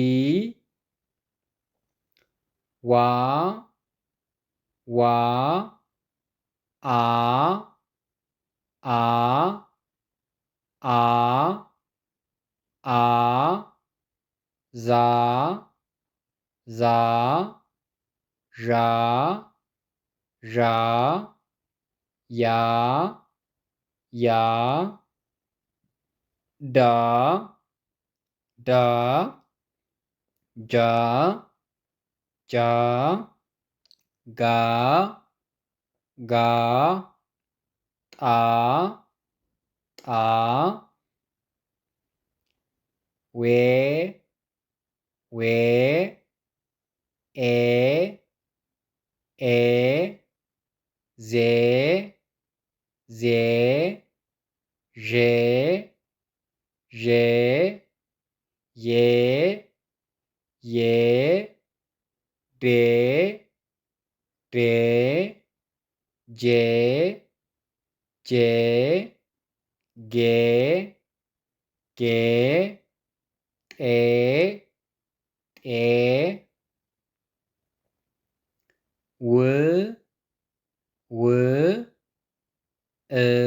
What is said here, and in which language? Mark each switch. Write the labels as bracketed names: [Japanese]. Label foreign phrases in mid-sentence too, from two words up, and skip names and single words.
[Amharic] ዋ ዋ አ አ አ አ ዛ ዛ ዣ ዣ ያ ያ ዳ ዳ ጃ ጃ ጋ ጋ ጣ ጣ ዌ ዌ ኤ ኤ ዜ ዜ ዤ ዤ ዬ ዬ ዴ ዴ ጄ ጄ ጌ ጌ ጤ ጤ ው ው እ